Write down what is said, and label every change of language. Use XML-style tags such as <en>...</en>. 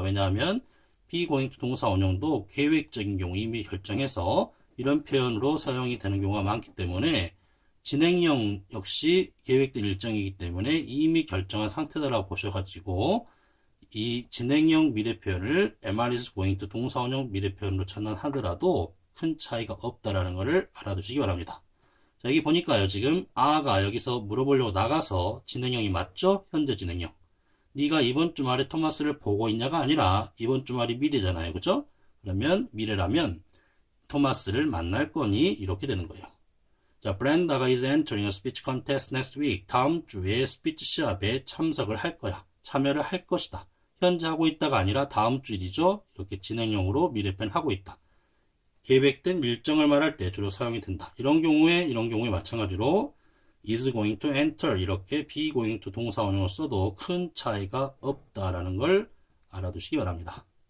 <ko>왜냐하면 be going to 동사 원형도 계획적인 경우 이미 결정해서 이런 표현으로 사용이 되는 경우가 많기 때문에 진행형 역시 계획된 일정이기 때문에 이미 결정한 상태다라고 보셔가지고 이 진행형 미래 표현을 MR is going to 동사 원형 미래 표현으로 전환하더라도 큰 차이가 없다라는 것을 알아두시기 바랍니다. 자, 여기 보니까요, 지금 아가 여기서 물어보려고 나가서 진행형이 맞죠? 현재 진행형. 네가 이번 주말에 토마스를 보고 있냐가 아니라 이번 주말이 미래잖아요. 그죠? 그러면 미래라면 토마스를 만날 거니 이렇게 되는 거예요.</ko> <en>자, 브렌다가 is entering a speech contest next week.</en> <ko>다음 주에 스피치 시합에 참석을 할 거야. 참여를 할 것이다. 현재 하고 있다가 아니라 다음 주 일이죠. 이렇게 진행형으로 미래 표현 하고 있다. 계획된 일정을 말할 때 주로 사용이 된다. 이런 경우에 마찬가지로 is going to enter 이렇게 be going to 동사 원형을 써도 큰 차이가 없다라는 걸 알아두시기 바랍니다.</ko>